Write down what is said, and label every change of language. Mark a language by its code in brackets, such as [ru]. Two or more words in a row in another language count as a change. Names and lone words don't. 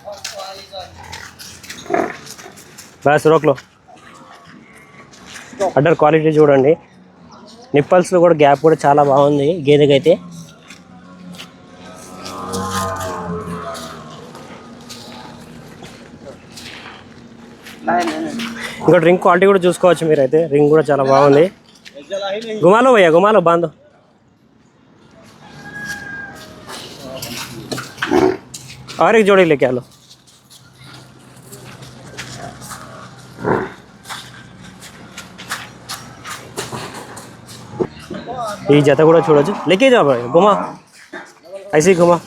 [hi] बस रोक लो. [te] అడ్డర్ క్వాలిటీ చూడండి. నిప్పల్స్లో కూడా గ్యాప్ కూడా చాలా బాగుంది గేదెకైతే. ఇంకా రింగ్ క్వాలిటీ కూడా చూసుకోవచ్చు మీరైతే. రింగ్ కూడా చాలా బాగుంది. [hi] घुमालो भैया, घुमालो बांधो. और एक जोड़ी लेके आ लो. [te] ఈ జత కూడా చూడొచ్చు. [hi] లేకే जा भाई, घुमा ऐसे ही घुमा.